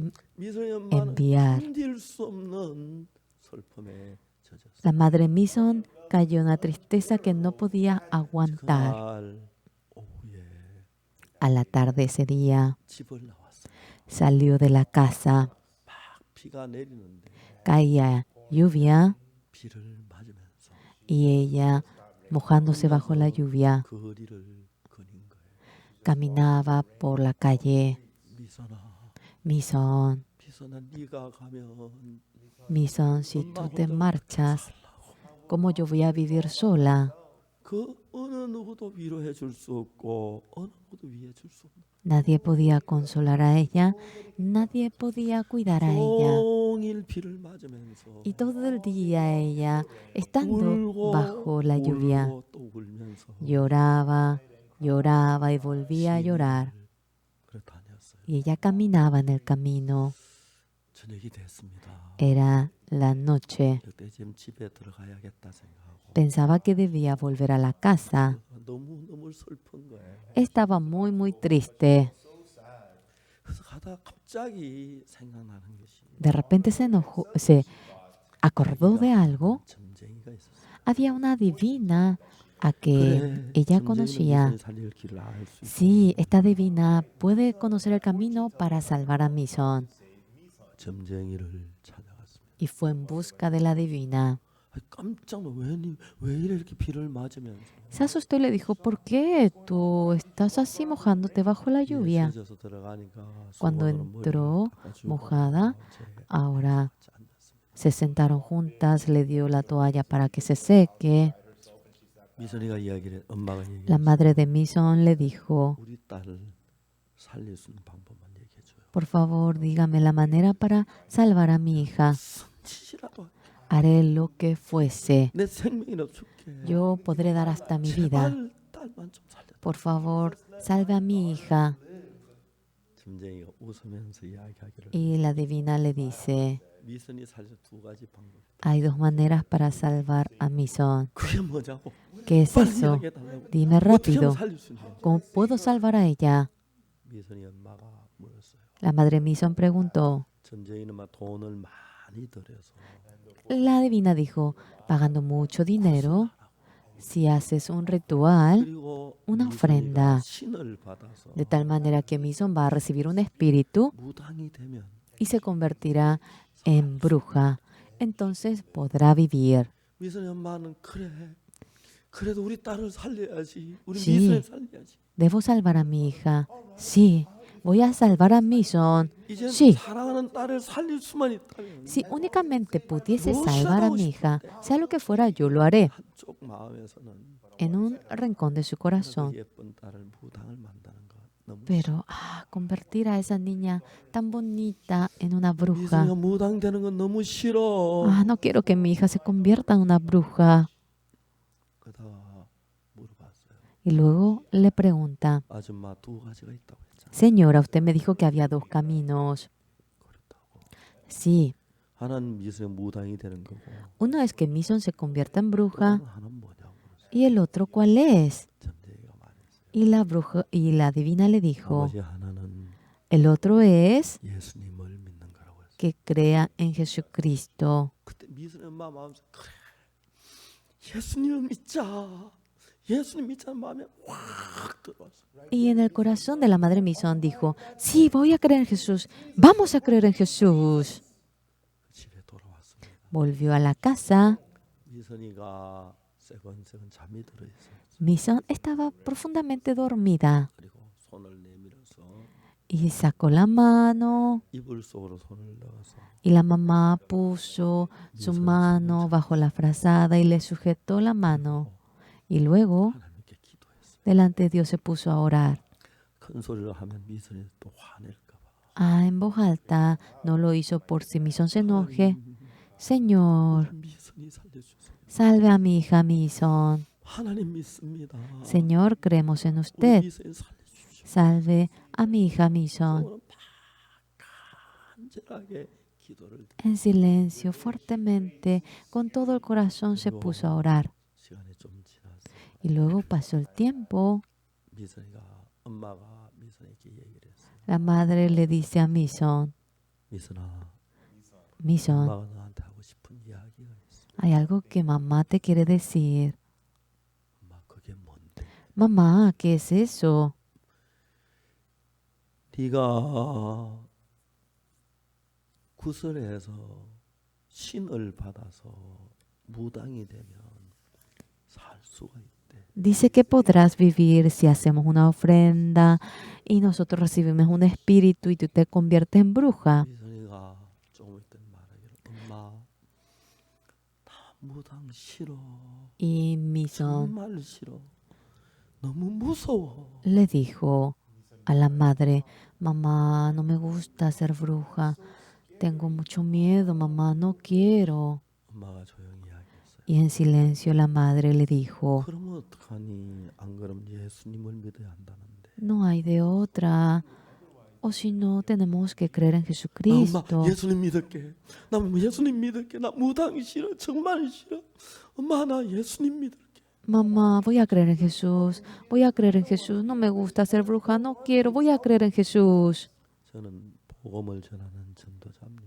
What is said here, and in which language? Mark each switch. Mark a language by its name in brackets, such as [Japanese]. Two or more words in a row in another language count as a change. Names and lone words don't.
[Korean] 미선이 엄마는 [Spanish] enviar. [Korean] 견딜 수 없는 슬픔에 젖었어요. [Spanish] La madre Mison cayó en una tristeza que no podía aguantar. [Korean] 그날 오후에 [Spanish] A la tarde ese día [Korean] 집을 나왔어요. [Spanish] salió de la casa. [Korean] 막 비가 내리는데 [Spanish] Caía lluvia [Korean] 비를 맞으면서 [Spanish] y ella, mojándose bajo la lluvia, [Korean] 거리를 거닌 거예요. [Spanish] caminaba por la calle. Mison, [Korean] 미선아 네가 가면 [Spanish] Mison, si tú te marchas, ¿cómo yo voy a vivir sola? [Korean] 그 어느 누구도 위로해 줄 수 없고 어느 누구도 위해 줄 수 없는 [Spanish] Nadie podía consolar a ella, nadie podía cuidar a ella. [Korean] 종일 비를 맞으면서 [Spanish] Y todo el día ella, estando [Korean] 울고 [Spanish] bajo la lluvia, [Korean] 울고 또 울면서 [Spanish] lloraba, lloraba y volvía a llorar. [Korean] 그래 다녔어요. [Spanish] Y ella caminaba en el camino. [Korean] 저녁이 됐습니다. [Spanish] Era la noche. [Korean] 이때쯤 집에 들어가야겠다 생각하고 [Spanish] Pensaba que debía volver a la casa. [Korean] 너무 슬픈 거예요. [Spanish] Estaba muy triste. [Korean] 그래서 가다가 갑자기 생각나는 것이 [Spanish] De repente se enojó, se acordó de algo. [Korean] 점쟁이가 있었어요. [Spanish] Había una divina a que [Korean] 그래, [Spanish] ella [Korean] 점쟁이는 [Spanish] conocía. [Korean] 미선이 살릴 길을 알 수 있어. [Spanish] Sí, esta divina puede conocer el camino para salvar a Mison. [Korean] 점쟁이를 찾아갔습니다. [Spanish] Y fue en busca de la divina. [Korean] 깜짝 놀라 왜 이렇게 비를 맞으면서 [Spanish] Se asustó y le dijo, ¿por qué tú estás así mojándote bajo la lluvia? [Korean] 쓰러져서 들어가니까 [Spanish] Cuando [Korean] 수건으로 머리를 [Spanish] entró [Korean] 닦아주고 [Spanish] mojada, [Korean] 이제 [Spanish] ahora [Korean] 같이 앉았습니다. [Spanish] se sentaron juntas, le dio la toalla para que se seque. [Korean] 미선이가 이야기를 엄마가 [Spanish] La [Korean] 얘기했어요. [Spanish] madre de Mison le dijo, [Korean] 우리 딸을 살릴 수 있는 방법만 얘기해 줘요. [Spanish] por favor, dígame la manera para salvar a mi hija. [Korean] 치시라도 [Spanish] Haré lo que fuese. [Korean] 내 생명이나 줄게. [Spanish] Yo podré dar hasta mi vida. [Korean] 제발 딸만 좀 살려. [Spanish] Por favor, salve a mi hija. [Korean] 점쟁이가 웃으면서 이야기하기를 [Spanish] Y la divina le dice, [Korean] 미선이 살려 두 가지 방법. [Spanish] hay dos maneras para salvar a Mison. [Korean] 그게 뭐냐고? [Spanish] ¿Qué es [Korean] 빨리 [Spanish] eso? [Korean] 이야기해 달라고. [Spanish] Dime [Korean] 어떻게 [Spanish] rápido. [Korean] 하면 살릴 수 있냐? [Spanish] ¿Cómo puedo salvar a ella? [Korean] 미선이 엄마가 물었어요. [Spanish] La madre Mison preguntó. [Korean] 점쟁이는 막 돈을 많이 들여서 [Spanish] La divina dijo, pagando mucho dinero, si haces un ritual, [Korean] 그리고 [Spanish] una [Korean] 미선이가 [Spanish] ofrenda, [Korean] 신을 받아서 [Spanish] de tal manera que Mison va a recibir un espíritu [Korean] 무당이 되면 [Spanish] y se convertirá en bruja. Entonces podrá vivir. [Korean] 미선이 엄마는 그래. 그래도 우리 딸을 살려야지. 우리 [Spanish] Sí. [Korean] 미선을 살려야지. [Spanish] Debo salvar a mi hija. Sí, voy a salvar a Mison. [Korean] 이제 [Spanish] Sí. [Korean] 사랑하는 딸을 살릴 수만 있다면 [Spanish] Si únicamente pudiese salvar a mi hija, sea lo que fuera, yo lo haré. [Korean] 한쪽 마음에서는 [Spanish] En un rincón de su [Korean] 그 [Spanish] corazón. [Korean] 예쁜 딸을 무당을 만드는 거 너무 [Spanish] Pero convertir a esa niña tan bonita en una bruja. [Korean] 미선이가 무당 되는 건 너무 싫어. [Spanish] No quiero que mi hija se convierta en una bruja. [Korean] 그러다가 물어봤어요. [Spanish] Y luego le pregunta, [Korean] 아줌마 두 가지가 있다고 했잖아. [Spanish] señora, usted me dijo que había dos caminos. [Korean] 그렇다고. [Spanish] Sí, [Korean] 하나는 미선이 무당이 되는 거고. [Spanish] uno es que Mison se convierta en bruja [Korean] 하나는 뭐냐고 물었어요. [Spanish] y el otro cuál es. [Korean] 점쟁이가 말했어요. [Spanish] Y la bruja y la divina le dijo, [Korean] 아버지 하나는 [Spanish] el otro es [Korean] 예수님을 믿는 거라고 했어요. [Spanish] que crea en Jesucristo. [Korean] 그때 미선이 엄마 마음에서 그래 예수님을 믿자. 예수님 믿자는 마음에 확 들어왔어요. [Spanish] Y en el corazón de la madre Mison dijo, sí, voy a creer en Jesús, vamos a creer en Jesús. [Korean] 집에 돌아왔습니다. [Spanish] Volvió a la casa. [Korean] 미선이가 세건세건 잠이 들어 있어요. [Spanish] Mison estaba profundamente dormida [Korean] 그리고 손을 내밀어서 [Spanish] y sacó la mano [Korean] 이불 속으로 손을 넣어서 [Spanish] y la mamá puso su mano bajo la frazada y le sujetó la mano. Y luego [Korean] 하나님께 기도했어요. [Spanish] delante de Dios se puso a orar. [Korean] 큰 소리로 하면 미선이 또 화낼까 봐. [Spanish] En voz alta, no lo hizo por si Mison se enoje. Señor, [Korean] 미선이 살려주세요. [Spanish] salve a mi hija Mison. [Korean] 하나님 믿습니다. [Spanish] Señor, creemos en [Korean] 우리 [Spanish] usted. [Korean] 미선이 살려주십시오. [Spanish] Salve a mi hija Mison. [Korean] 오늘 간절하게 기도를 [Spanish] En silencio, fuertemente, con todo el corazón se puso a orar. [Korean] 시간이 좀 지났어요. [Spanish] Y luego pasó el tiempo. [Korean] 미선이가 엄마가 미선에게 얘기를 했어요. [Spanish] La madre le dice a Mison, [Korean] 미선아, [Spanish] Mison, [Korean] 엄마가 너한테 하고 싶은 이야기가 있어. [Spanish] hay algo que mamá te quiere decir. [Korean] 엄마 그게 뭔데? [Spanish] Mamá, ¿qué es eso? [Korean] 네가 구슬에서 신을 받아서 무당이 되면 살 수가 있대. [Spanish] Dice que podrás vivir si hacemos una ofrenda y nosotros recibimos un espíritu y tú te conviertes en bruja. [Korean] 미선이가 조금 있던 말하기를 엄마 나 무당 싫어. [Spanish] Y Mison [Korean] 정말 싫어. 너무 무서워. [Spanish] le dijo a la madre, mamá, no me gusta ser bruja. Tengo mucho miedo, mamá, no quiero. [Korean] 엄마가 조용히 이야기했어요. [Spanish] Y en silencio la madre le dijo, [Korean] 그러면 어떡하니? 안 그러면 예수님을 믿어야 한다는데. [Spanish] no hay de otra. O si no, tenemos que creer en [Korean] 나 엄마 [Spanish] Jesucristo. [Korean] 예수님 믿을게. 나 예수님 믿을게. 나 무당이 싫어. 정말 싫어. 엄마 나 예수님 믿을게. [Spanish] Mamá, voy a creer en Jesús. Voy a creer en Jesús. No me gusta ser bruja. No quiero. Voy a creer en Jesús. [Korean] 저는 복음을 전하는 전도자입니다.